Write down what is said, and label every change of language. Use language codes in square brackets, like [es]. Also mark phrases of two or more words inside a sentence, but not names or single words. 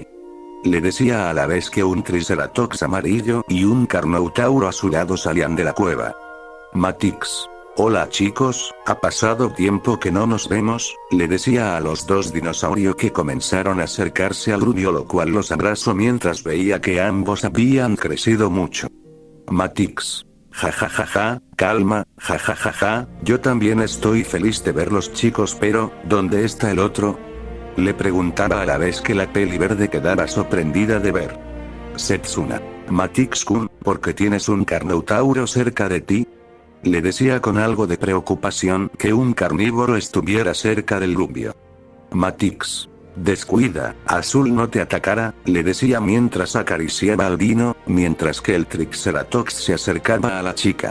[es] Le decía a la vez que un triceratops amarillo y un carnotauro azulado salían de la cueva. Matix. Hola chicos, ha pasado tiempo que no nos vemos, le decía a los dos dinosaurios que comenzaron a acercarse al rubio, lo cual los abrazó mientras veía que ambos habían crecido mucho. Matix. Ja ja ja ja, calma, ja ja ja ja, yo también estoy feliz de verlos chicos, pero, ¿dónde está el otro? Le preguntaba a la vez que la peli verde quedaba sorprendida de ver. Setsuna. Matix-kun, ¿por qué tienes un carnotauro cerca de ti? Le decía con algo de preocupación que un carnívoro estuviera cerca del rubio. Matix. Descuida, Azul no te atacará, le decía mientras acariciaba al dino, mientras que el triceratops se acercaba a la chica.